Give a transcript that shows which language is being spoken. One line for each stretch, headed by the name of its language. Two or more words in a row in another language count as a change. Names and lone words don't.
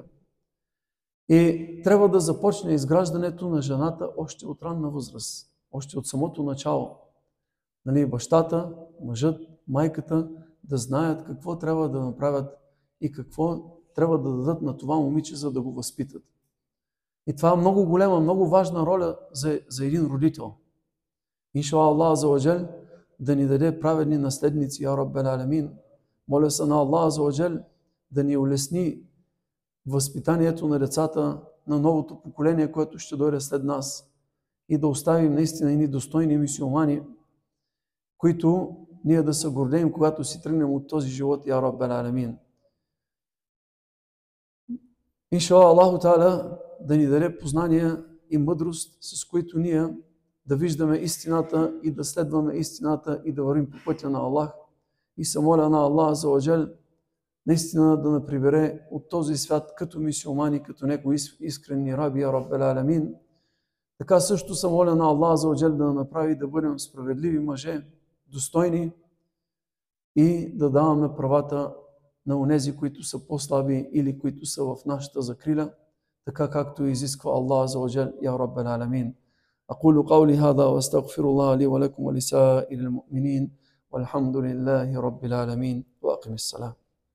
Bulgarian: И трябва да започне изграждането на жената още от ранна възраст, още от самото начало. Бащата, мъжът, майката да знаят какво трябва да направят и какво трябва да дадат на това момиче, за да го възпитат. И това е много голема, много важна роля за един родител.
Arabic: إن شاء الله الله عز وجل
Bulgarian: да ни даде праведни наследници,
Arabic: يا رب العالمين.
Bulgarian: Моля се на
Arabic: الله عز وجل
Bulgarian: да ни улесни възпитанието на децата, на новото поколение, което ще дойде след нас, и да оставим наистина едни достойни мюсюлмани, които ние да се гордеем, когато си тръгнем от този живот,
Arabic: يا رب العالمين. إن شاء الله الله تعالى
Bulgarian: да ни даде познания и мъдрост, с които ние да виждаме истината и да следваме истината и да вървим по пътя на Аллах. И се моля на
Arabic: الله عز وجل
Bulgarian: наистина да ни прибере от този свят като мюсюлмани, като негови искрени раби,
Arabic: يا رب العالمين.
Bulgarian: Така също се моля на
Arabic: الله عز وجل
Bulgarian: да направи да бъдем справедливи мъже, достойни и да даваме правата на онези, които са по-слаби или които са в нашата закрила, така както изисква
Arabic: الله عز وجل يا رب العالمين. أقول قولي هذا وأستغفر الله لي ولكم ولسائر المؤمنين والحمد لله رب العالمين وأقم الصلاة.